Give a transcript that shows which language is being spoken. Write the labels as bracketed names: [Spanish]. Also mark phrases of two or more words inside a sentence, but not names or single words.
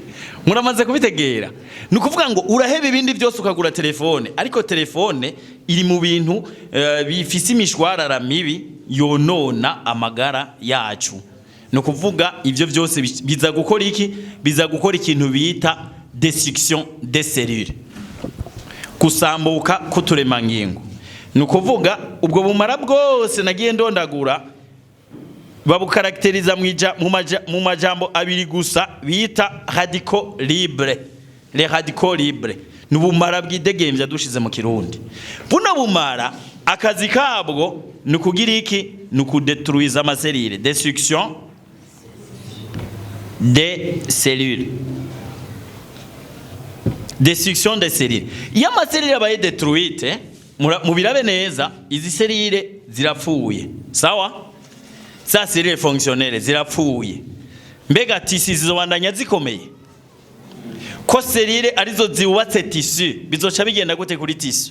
[Rundi] Muramaze kubitegera. Nukuvuga ngo uraheba ibindi byose ukagura telefone, ariko telefone iri mu bintu bifise imishwarara mibi yonona amagara yacu. Nukuvuga ivyo byose biza gukora iki? Biza gukora ikintu bita [French] destruction des cellules. [Rundi] Kusambuka kuturemangingo. Nukuvuga ubwo bumara bwose nagiye ndondagura babukarakteriza mu majambo abiri gusa bita [French] radicaux libres. Les radicaux libres [Rundi] nubumara bw'idegemvya dushize mu Kirundi. Buno bumara akazi kabwo nukugira iki? Nukudetruiza amaselile, [French] destruction des cellules. Destruction des cellules. [Rundi] Iyo amaselile abaye détruite mubirabe neza izi selile zirapfuye. Sawa? Za selile fonctionnelle zirapfuye. Mbega tisi zizobandanya zikomeye. Ko selile arizo ziwubatse tissu bizoca bigenda gute kuri tissu?